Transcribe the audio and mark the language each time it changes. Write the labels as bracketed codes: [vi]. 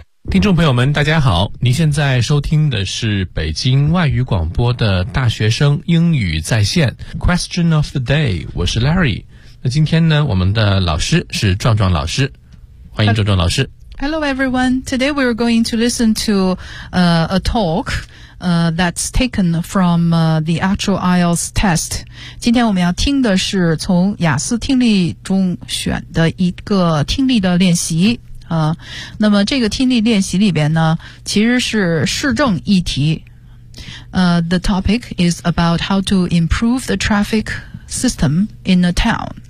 [zh] 听众朋友们大家好，您现在收听的是北京外语广播的大学生英语在线 [en] Question of the day， [zh] 我是 Larry。那今天呢，我们的老师是壮壮老师，欢迎壮壮老师。 [en] Hello everyone, today we are going to listen to a talk that's taken from the actual IELTS test. [zh] 今天我们要听的是从雅思听力中选的一个听力的练习。那么这个听力练习里边呢，其实是市政议题。 [en] The topic is about how to improve the traffic system in a town.